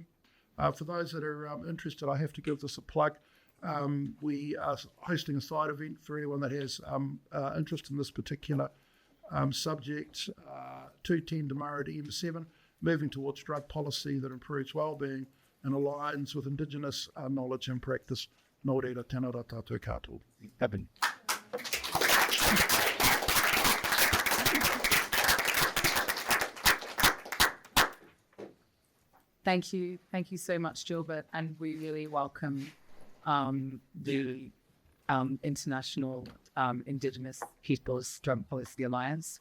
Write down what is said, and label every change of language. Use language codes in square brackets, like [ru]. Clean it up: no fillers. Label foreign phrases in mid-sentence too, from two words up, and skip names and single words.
[en] For those that are interested, I have to give this a plug. We are hosting a side event for anyone that has interest in this particular subject, 2:10 tomorrow to M7, moving towards drug policy that improves wellbeing and aligns with Indigenous knowledge and practice. [mi] Nō reira, tēnā rā tātou katoa. [en] Heaven. Thank you. Thank you so much, Gilbert. And we really welcome the International Indigenous Peoples Drug Policy Alliance.